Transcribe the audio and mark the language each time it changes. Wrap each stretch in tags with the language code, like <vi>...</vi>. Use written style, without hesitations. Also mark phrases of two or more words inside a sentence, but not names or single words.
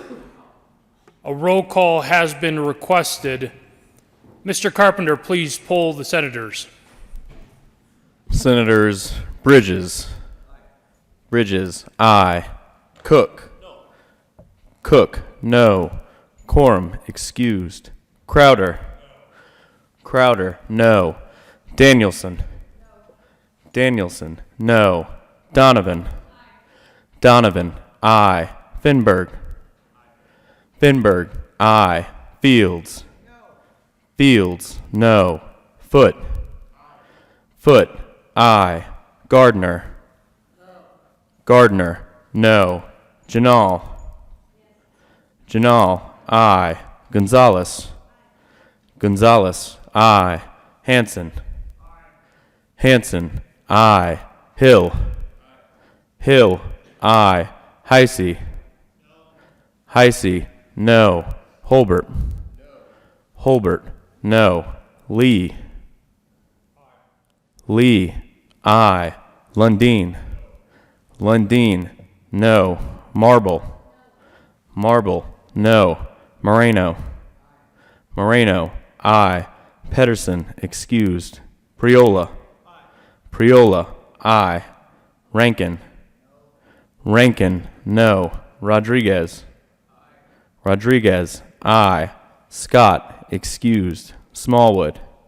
<en>A roll call has been requested. Mr. Carpenter, please poll the senators. Senators Bridges. Bridges, aye. Cook. Cook, no. Quorum, excused. Crowder. Crowder, no. Danielson. Danielson, no. Donovan. Donovan, aye. Finberg. Finberg, aye. Fields. Fields, no. Foot. Foot, aye. Gardner. Gardner, no. Janal. Janal, aye. Gonzalez. Gonzalez, aye. Hanson. Hanson, aye. Hill. Hill, aye. Heisey. Heisey, no. Holbert. Holbert, no. Lee. Lee, aye. Lundeen. Lundeen, no. Marble. Marble, no. Moreno. Moreno, aye. Pedersen, excused. Priola. Priola, aye. Rankin. Rankin, no. Rodriguez. Rodriguez, aye. Scott, excused. Smallwood.</en>